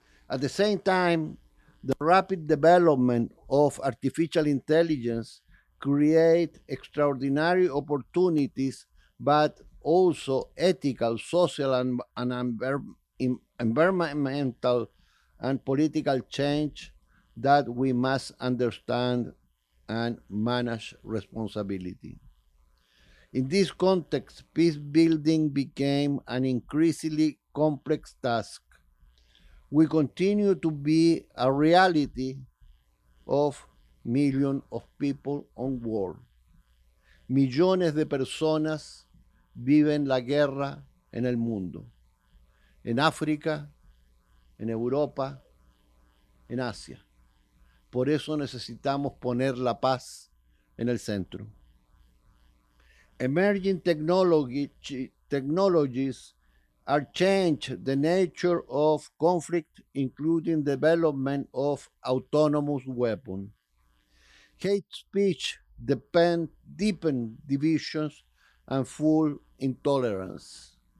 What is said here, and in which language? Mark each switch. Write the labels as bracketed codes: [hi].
[en] At the same time, the rapid development of artificial intelligence create extraordinary opportunities, but also ethical, social, and environmental and political change that we must understand and manage responsibility. In this context, peace building became an increasingly complex task. We continue to be a reality of millions of people on world. [es] Millones de personas viven la guerra en el mundo, en África, en Europa, en Asia. Por eso necesitamos poner la paz en el centro. [en] Emerging technologies are change the nature of conflict, including development of autonomous weapons. Hate speech deepen divisions and full intolerance.